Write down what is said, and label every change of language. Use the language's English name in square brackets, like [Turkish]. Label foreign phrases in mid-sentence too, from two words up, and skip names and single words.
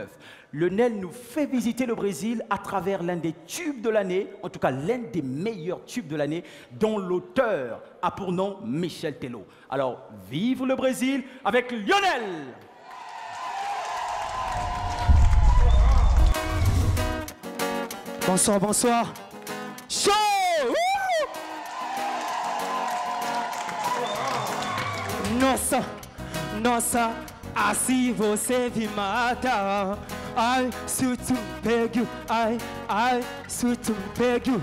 [French] Lionel nous fait visiter le Brésil à travers l'un des tubes de l'année, en tout cas l'un des meilleurs tubes de l'année, dont l'auteur a pour nom Michel Tello. Alors, vive le Brésil avec Lionel! Bonsoir, bonsoir. [Portuguese] Show! Nossa, nossa, assim você me mata. Ai, se tu pego, ai, se tu pego.